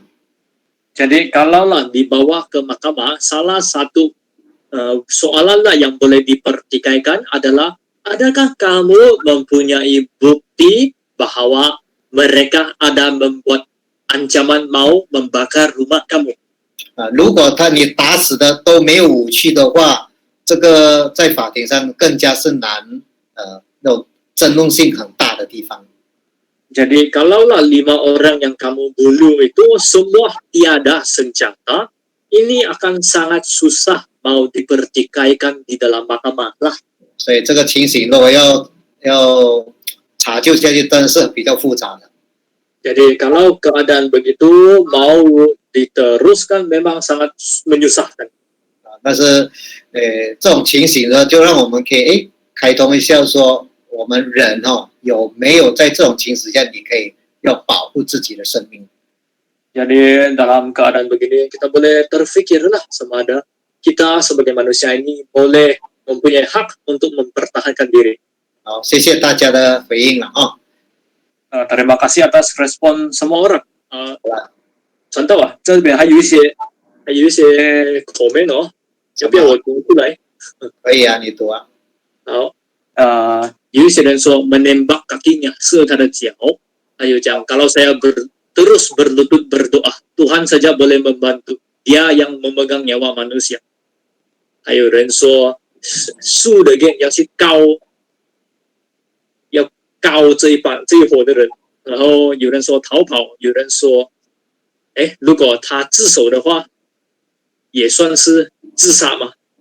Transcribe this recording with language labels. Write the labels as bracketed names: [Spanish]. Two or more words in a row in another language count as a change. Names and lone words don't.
[Malay] Jadi kalaulah dibawa ke mahkamah, salah satu soalan lah yang boleh dipertikaikan adalah, adakah kamu mempunyai bukti bahwa mereka ada membuat ancaman mau membakar rumah kamu? [Chinese] 如果你打死的都没有武器的话，这个在法庭上更加是难，那种争论性很大的地方。 [Malay] Jadi kalaulah 5 orang yang kamu bunuh itu semua tiada senjata, ini akan sangat susah mau dipertikaikan di dalam mahkamah lah. [Chinese] 所以这个情形如果要查究下去，真的是比较复杂的。 [Malay] Jadi kalau keadaan begitu mau diteruskan memang sangat menyusahkan. [Chinese] 但是这种情形呢，就让我们可以开通一下说，我们人有没有在这种情形下，你可以要保护自己的生命。 [Malay] Jadi dalam keadaan begini kita boleh terfikirlah semada kita sebagai manusia ini boleh mempunyai hak untuk mempertahankan diri. [Chinese] 好，谢谢大家的回应了啊。 [Malay] Terima kasih atas respon semua orang. [Chinese] Contoh 这边还有一些comment 要不要我读出来？可以啊，你读啊。好，有一些人说 [Malay] menembak kakinya, [Chinese] 射他的脚，还有讲 [Malay] kalau saya terus berlutut berdoa, Tuhan saja boleh membantu, Dia yang memegang nyawa manusia. [Chinese] 还有人说树的人要去告这一伙的人，然后有人说逃跑，有人说，如果他自首的话，也算是自杀吗？